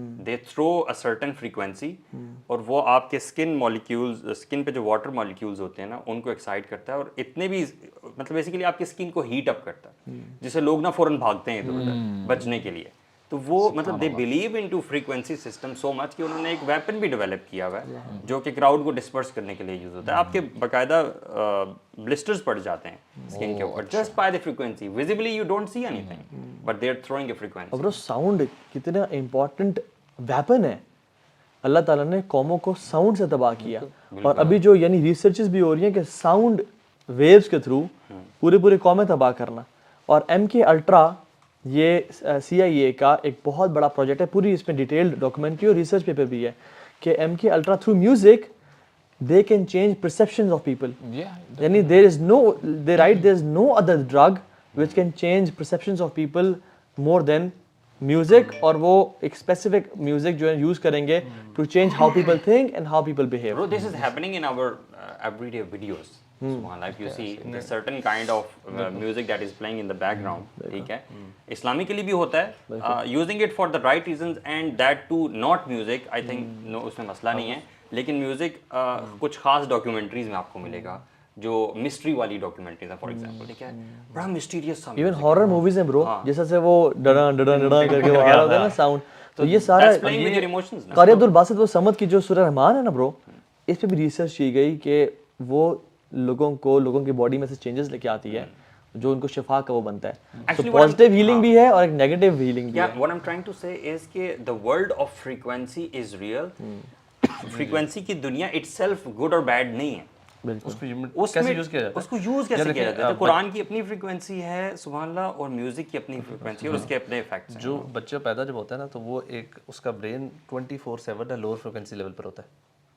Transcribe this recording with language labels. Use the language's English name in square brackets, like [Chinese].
[English] they throw a certain frequency [Urdu] اور وہ آپ کے اسکن مالیکیولز، اسکن پہ جو واٹر مالیکیولز ہوتے ہیں نا ان کو ایکسائٹ کرتا ہے اور اتنے بھی مطلب بیسیکلی آپ کی اسکن کو ہیٹ اپ کرتا ہے جس سے لوگ نا فوراً بھاگتے ہیں ادھر ادھر بچنے کے لیے. تو وہ مطلب [English] they believe in to frequency system so much [Urdu] کہ انہوں نے ایک ویپن بھی ڈیولپ کیا ہوا ہے جو کہ کراؤڈ کو ڈسپرس کرنے کے لیے یوز ہوتا ہے. آپ کے باقاعدہ بلسٹرز پڑ جاتے ہیں اسکن کے اوپر [English] Just by the frequency. Visibly you don't see anything but they are throwing a frequency. [Urdu] اور وہ ساؤنڈ کتنا امپورٹنٹ ویپن ہے. اللہ تعالیٰ نے قوموں کو ساؤنڈ سے تباہ کیا اور ابھی جو یعنی ریسرچز بھی ہو رہی ہیں کہ ساؤنڈ ویوز کے تھرو پورے قومیں تباہ کرنا. اور MK Ultra یہ CIA کا ایک بہت بڑا پروجیکٹ ہے، پوری اس میں ڈیٹیلڈ ڈاکومنٹری اور ریسرچ پیپر بھی ہے کہ MK Ultra through music [English] they can change perceptions of people. یعنی they write there is no other drug which can change perceptions of people more than music. [Urdu] اور وہ ایک اسپیسیفک میوزک جو ہے یوز کریں گے [English] to change how people think and how people behave. Bro, this is happening in our everyday videos. Like you see the certain kind of music that is playing in the background, [Urdu] ٹھیک ہے، اسلامically بھی ہوتا ہے, [English] using it for the right reasons and that too not music. I think no [Urdu] اس میں مسئلہ نہیں ہے, لیکن میوزک کچھ خاص ڈاکیومنٹریز میں آپ کو ملے گا جو مسٹری والی ڈاکیومنٹریز ہیں فار ایگزامپل, ٹھیک ہے, بڑا مسٹیریس سا ایون ہارر موویز ہیں برو, جیسے سے وہ ڈڑا ڈڑا ڈڑا کر کے وہ آ رہا ہوتا ہے نا ساؤنڈ, تو یہ سارا قاری عبدالباسط وہ سمد کی جو سورہ رحمان ہے نا برو, اس پہ بھی ریسرچ کی گئی کہ وہ لوگوں کی باڈی میں سے چینجز لے کے آتی ہے جو ان کو شفا کا وہ بنتا ہے. تو پازیٹیو ہیلنگ بھی ہے اور ایک نیگیٹو ہیلنگ بھی ہے. [English] What I'm trying to say is [Urdu] کہ [English] the world of frequency is real. [Urdu] Frequency کی دنیا [English] itself good or bad [Urdu] نہیں ہے, اس کو یوز کیا جاتا ہے, اس کو یوز کیسے کیا جاتا ہے. قرآن کی اپنی فریکوینسی ہے سبحان اللہ, اور میوزک کی اپنی فریکوینسی اور اس کے اپنے ایفیکٹس ہیں. جو بچہ پیدا جب ہوتا ہے نا تو وہ ایک اس کا برین 24/7 لوور فریکوینسی لیول پر ہوتا ہے,